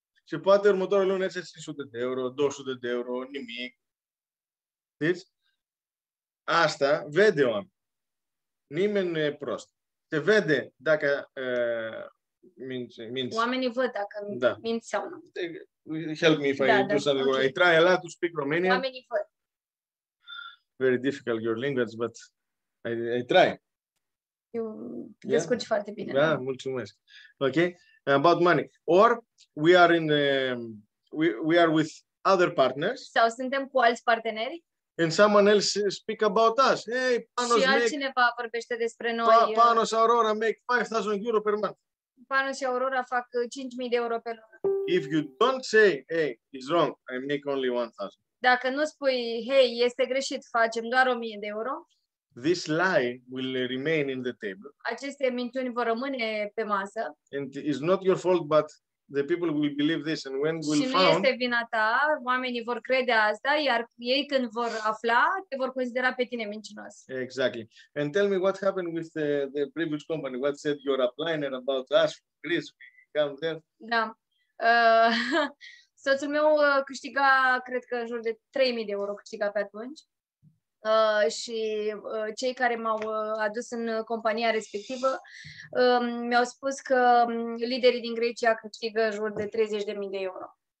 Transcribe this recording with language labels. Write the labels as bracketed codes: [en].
[ro] Și poate următoarea lună este 500 de euro, 200 de euro, nimic. Deci, asta vede oameni. Nimeni nu e prost. Se vede dacă minți. Oamenii văd dacă minți sau nu. [en] Help me if I do something wrong. I try a lot to speak Romanian. [ro] Oamenii văd. [en] Very difficult your language, but I try. [ro] Eu descurci foarte bine. Da, mulțumesc. [en] Okay? About money. Or we are in we are with other partners. [ro] Sau suntem cu alți parteneri. [en] And someone else speak about us. Hey, Panos [ro] și altcineva vorbește despre noi. [en] Panos Aurora make 5,000 euro per month. [ro] Panos și Aurora fac 5.000 de euro pe lună. [en] If you don't say, hey, it's wrong, I make only 1,000. [ro] Dacă nu spui, hey, este greșit, facem doar 1.000 de euro. [en] This lie will remain in the table. [ro] Aceste minciuni vor rămâne pe masă. [en] And it's not your fault, but the people will believe this, and when we'll [ro] și nu este vina ta, oamenii vor crede asta, iar ei când vor afla, te vor considera pe tine mincinos. [en] Exactly. And tell me what happened with the previous company. What said your upliner about us, Chris? We come there. [ro] Da. Soțul meu câștiga, cred că în jur de 3.000 de euro câștiga pe atunci. Și cei care m-au adus în compania respectivă mi-au spus că liderii din Grecia câștigă în jur de 30.000 de euro.